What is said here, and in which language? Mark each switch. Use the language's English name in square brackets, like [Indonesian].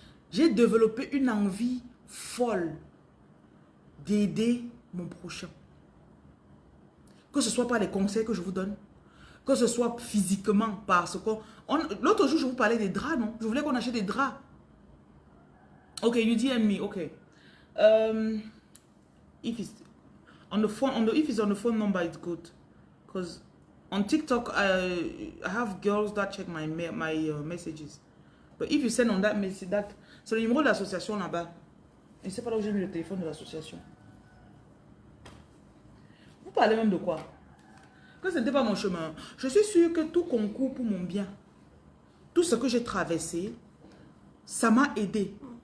[French] J'ai développé une envie folle d'aider mon prochain. Que ce soit par les conseils que je vous donne, que ce soit physiquement, parce que... L'autre jour, je vous parlais des draps, non? Je voulais qu'on achète des draps. [English] Ok, you DM me, ok. If it's on the phone, if it's on the phone number, it's good. Because on TikTok, I have girls that check my messages. But if you send on that message, [French] c'est le numéro de l'association là-bas. Et c'est pas là où j'ai mis le téléphone de l'association. Vous parlez même de quoi? Que ce n'était pas mon chemin. Je suis sûre que tout concourt pour mon bien. Tout ce que j'ai traversé, ça m'a aidé.